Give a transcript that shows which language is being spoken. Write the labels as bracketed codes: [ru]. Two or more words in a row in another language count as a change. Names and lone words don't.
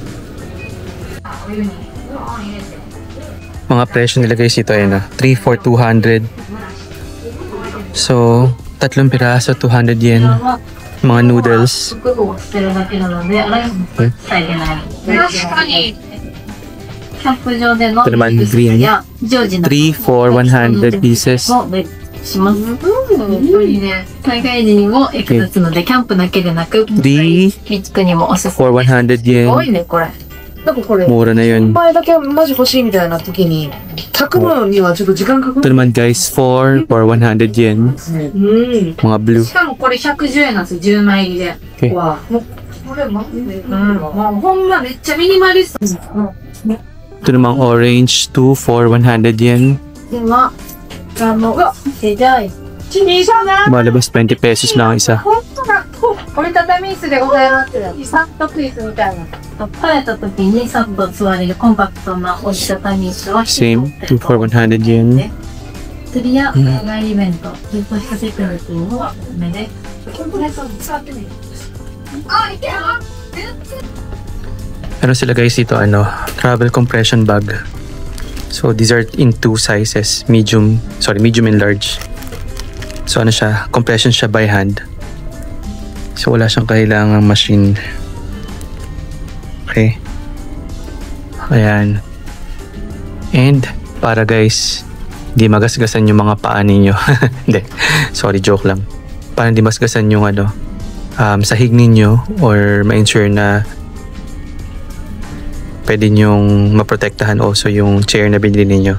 [tl] Mga presyo nila guys ito ayun [en] 3 for 200. [tl] So, 3 piraso 200 yen. Mga noodles. Okay. Ito naman green. [en] 3 for 100 pieces. [ja] 災害時にも役立つので、キャンプだけでなく、 [en] 3 [ja] 備蓄にもおすすめ。 [en] for 100 yen. [ja] すごいね、これ。なんかこれ、 [tl] Mura na yun. [ja] 1 杯だけマジ欲しいみたいな時に、炊くのにはちょっと時間かか [tl] Ito [ja] る。 [tl] naman guys, [en] 4 for 100 yen. [ja] うん。 [tl] Mga blue. [ja] しかもこれ110円なんですよ、10枚入りで。 [tl] Okay. [ja] わあ、これマジで、もうほんまめっちゃミニマリスト。 [tl] Ito namang orange, [en] 2 for 100 yen. [ja] では、じゃあ、 [tl] Malabas 20 pesos lang ang isa. [ja] 本当だ。折りたたみ椅子でございます。サット椅子みたいな。帰った時にサッと座れるコンパクトな折りたたみ椅子は [en] Same, 2 for 100 yen. [ja] 釣りや海外イベント、ずっとしたピクニックにもおすすめです。 [tl] Ano sila guys dito, [en] travel compression bag. So these are in 2 sizes, medium and large. [tl] So ano siya, compression siya by hand. So wala siyang kailangang machine. Okay. Ayan. And para guys, di magasgasan yung mga paa ninyo. Hindi, sorry, joke lang. Para hindi masgasan yung sahig ninyo, or ma-ensure na pwede nyong maprotektahan also yung chair na binili ninyo.